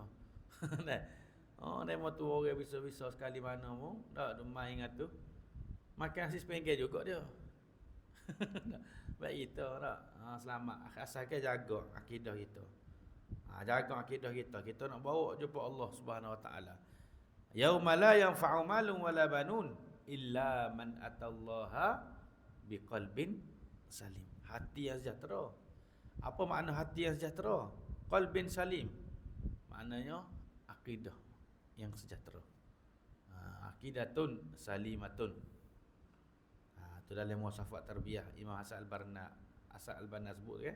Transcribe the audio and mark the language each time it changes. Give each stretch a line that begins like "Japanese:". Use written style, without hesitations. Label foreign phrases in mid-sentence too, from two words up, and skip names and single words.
Malay: Nah. Demo tu orang bisa-bisa sekali mana pun, tak main ingat tu. Makan nasi sepinggir juga dia. Baik kita tak. Selamat. Asalkan jaga akidah kita. Jaga akidah kita. Kita nak bawa jumpa
Arabic: الله سبحانه وتعالى. يوم لا ينفع مال ولا بنون إلا من أتى الله بقلب سليم.
Malay: Hati yang sejahtera. Apa makna hati yang sejahtera?
Arabic: قلب سليم.
Malay: Maknanya akidah yang sejahtera.
Arabic: عقيدة سليمة.
Malay: Tu dalam muasafat tarbiyah Imam Hasan Al-Banna sebut kan.